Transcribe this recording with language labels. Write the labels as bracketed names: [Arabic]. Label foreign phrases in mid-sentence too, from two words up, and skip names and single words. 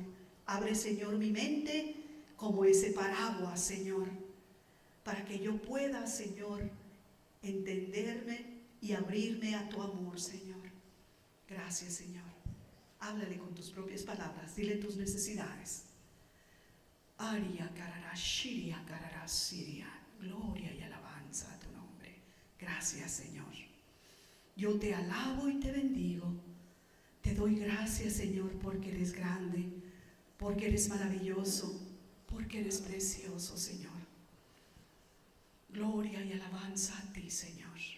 [Spanish] Abre, Señor, mi mente como ese paraguas, Señor, para que yo pueda, Señor, entenderme y abrirme a tu amor, Señor. Gracias, Señor. Háblale con tus propias palabras, dile tus necesidades. Aria carara, shiria carara, siria. Gloria y alabanza a tu nombre. Gracias, Señor. Yo te alabo y te bendigo. Te doy gracias, Señor, porque eres grande, porque eres maravilloso, porque eres precioso, Señor. Gloria y alabanza a ti, Señor.